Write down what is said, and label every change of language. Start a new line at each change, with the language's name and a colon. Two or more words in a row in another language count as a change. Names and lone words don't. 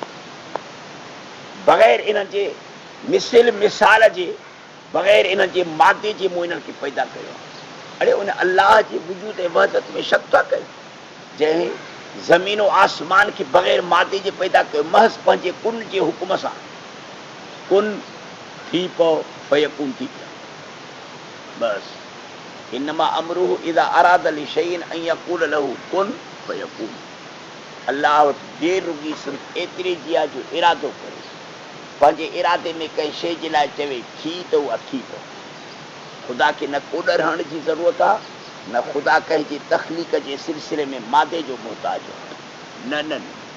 Sindhi: बग़ैर इन्हनि जे मिसाल जे, बग़ैर इन्हनि जे मादे जे मूं इन्हनि खे पैदा कयो आहे। अड़े उन अलाह जे वजूद ऐं वहदत में शक था कयो, जंहिं ज़मीन ऐं आसमान खे बग़ैर मादे जे पैदा कयो, महज़ पंहिंजे कुन जे हुकुम सां, कुन थी पओ फयकून थी पियो, बसि।
Arabic: إنما أمره إذا أراد شيئا أن يقول له كن فيكون.
Sindhi: अलाह वटि देर रुॻी सिर्फ़ु एतिरे जी आहे जो इरादो करे, पंहिंजे इरादे में कंहिं शइ जे लाइ चवे थी त उहा थी पए। ख़ुदा खे न कोॾ रहण जी ज़रूरत आहे, न ख़ुदा कंहिंजे तख़लीक़ जे सिलसिले में मादे जो मोहताज आहे, न न।